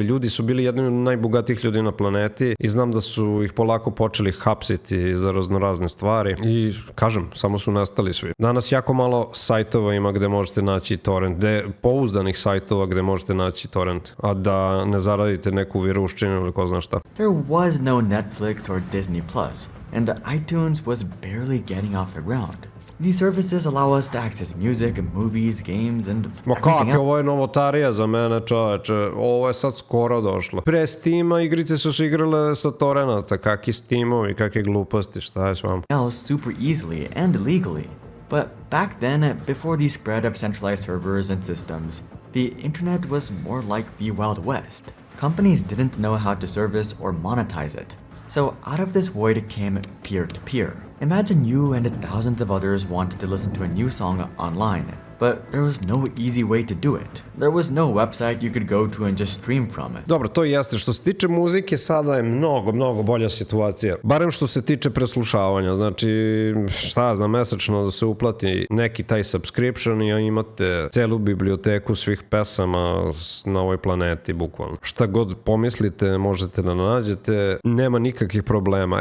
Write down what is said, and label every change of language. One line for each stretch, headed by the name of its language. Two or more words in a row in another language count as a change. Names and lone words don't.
Serbian: Ljudi su bili jedni od najbogatijih ljudi na planeti i znam da su ih polako počeli hapsiti za raznorazne stvari i kažem, samo su nestali svi. Danas jako malo sajtova ima gde možete naći torrent, pouzdanih sajtova gde možete naći torrent, a da ne zaradite neku viruščinu ili ko zna šta.
English: There was no Netflix or Disney Plus, and iTunes was barely getting off the ground. These services allow us to access music, movies, games, and everything else.
Serbian: Ovo je novotarija za mene, čoveče. Ovo je sad skoro došlo. Pre Steama igrice su se igrale sa torrenata. Kakvi Steamovi, kakve gluposti, šta je s vama?
English: Else super easily and legally. But back then, before the spread of centralized servers and systems, the internet was more like the Wild West. Companies didn't know how to service or monetize it. So out of this void came peer-to-peer. Imagine you and thousands of others wanted to listen to a new song online. but there was no easy way to do it. There was no website you could go to and just stream from it.
Serbian: Dobro, to jeste. Što se tiče muzike, sada je mnogo bolja situacija. Barem što se tiče preslušavanja. Znači, šta znam, mesečno da se uplati neki taj subscription i imate celu biblioteku svih pesama na ovoj planeti, bukvalno. Šta god pomislite, možete da nađete, nema nikakvih problema.